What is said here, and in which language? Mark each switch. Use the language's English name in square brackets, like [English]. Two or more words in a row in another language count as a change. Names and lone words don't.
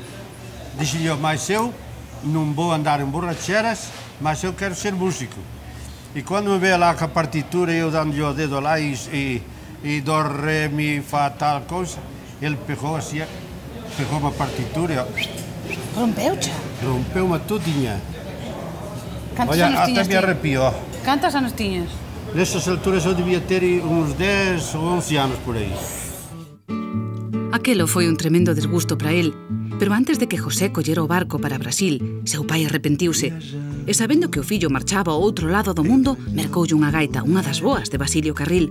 [Portuguese] Disse-lhe, mas eu não vou andar em borracheras, mas eu quero ser músico. E quando me veio lá com a partitura, eu dando-lhe o dedo lá e do, ré, mi, fá, tal coisa, ele pegou assim, pegou uma partitura e ó, [Galician] Rompeu-cha. [Portuguese] rompeu-me todinha. [Galician] Cantos [Portuguese] Olha, [Galician] anos [Portuguese] até [Galician] tiñas [Portuguese] me [Galician] ti? [Portuguese] arrepiou. [Galician] Cantos anos tiñas? [Portuguese] Nessas alturas eu devia ter uns 10 ou 11 anos por aí. [Galician] Aquelo foi un tremendo desgusto para el, pero antes de que José collera o barco para Brasil, seu pai arrepentiuse, e sabendo que o fillo marchaba ao outro lado do mundo, mercoulle unha gaita, unha das boas de Basilio Carril.